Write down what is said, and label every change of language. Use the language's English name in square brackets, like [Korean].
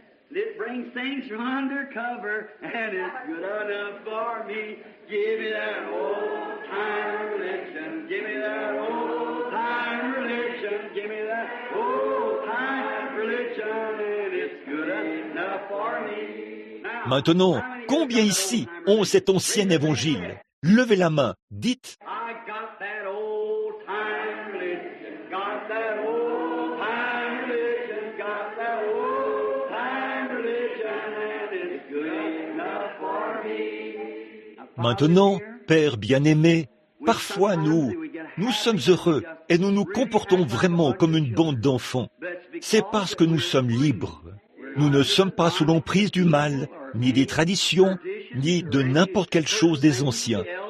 [English] It brings things from undercover, and it's good enough for me. Give me that old-time religion, give me that old-time religion, give me that old-time religion, and it's good enough for me. [French] Maintenant, combien ici ont cet ancien évangile? Levez la main, dites « [English] I got that old-time religion, got that old-time religion, got that old-time religion, and it's good enough for me. » [French] Maintenant, Père bien-aimé, parfois nous sommes heureux et nous nous comportons vraiment comme une bande d'enfants. C'est parce que nous sommes libres. Nous ne sommes pas sous l'emprise du mal, ni des traditions, ni de n'importe quelle chose des anciens.